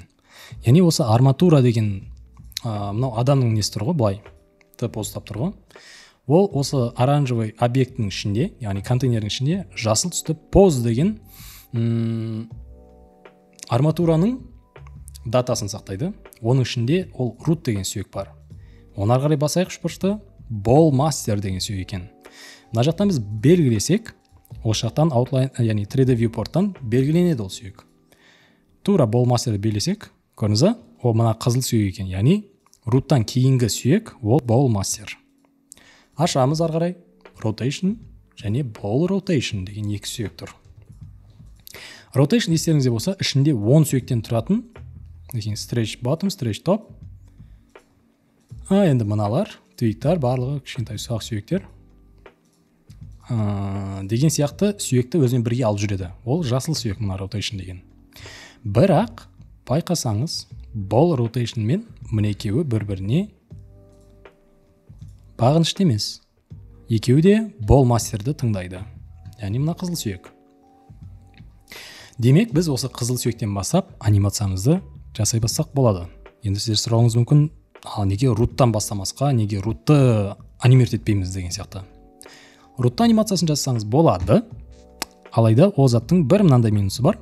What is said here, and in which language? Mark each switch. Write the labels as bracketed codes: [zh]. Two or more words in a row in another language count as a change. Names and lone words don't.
[kk] Яғни осы арматура деген мынау адамның несі тұр ғой, былай ұстап тұр ғой. Ол осы оранжевый объекттің ішінде, яғни контейнердің ішінде жасыл түсті поз деген арматураның датасын сақтайды. Оның ішінде ол root деген сүйек бар. Оны ары қарай басайық үшбұрышты, [en] ball master [kk] деген сүйек екен. Мына жақтан біз белгілесек, осы жақтан outline, яғни 3D viewporttан белгіленеді ол сүйек. Тура [en] ball masterді [kk] белгілесек, көрдіңіз, ол мына қызыл сүйек екен. Яғни root-тан кейінгі сүйек ол [en] ball master. [kk] Ашамыз ары қарай rotation және [en] ball rotation [kk] деген екі сүйек тұр. Rotation естеріңізде болса, ішінде 10 сүйектен тұратын, [en] stretch bottom, stretch top. [kk] Енді мыналар, твиктар, барлығы кішкентай ұсақ сүйектер. Деген сияқты сүйекті өзімен бірге алып жүреді. Ол жасыл сүйек мына rotation деген. Бірақ байқасаңыз, [en] ball rotation [kk] мен мына екеуі бір-біріне бағынышты емес. Екеуі де [en] ball masterді [kk] тыңдайды. Яғни мына қызыл сүйек. Демек, біз осы қызыл сүйектен бастап анимациямызды жасай бастақ болады. Енді сіздер сұрауыңыз мүмкін, неге root-тан бастамасқа, неге root-ты анимерт етпейміз деген сияқты. Root-ты анимациясын жасасаңыз болады, алайда ол заттың бір мынандай минусы бар.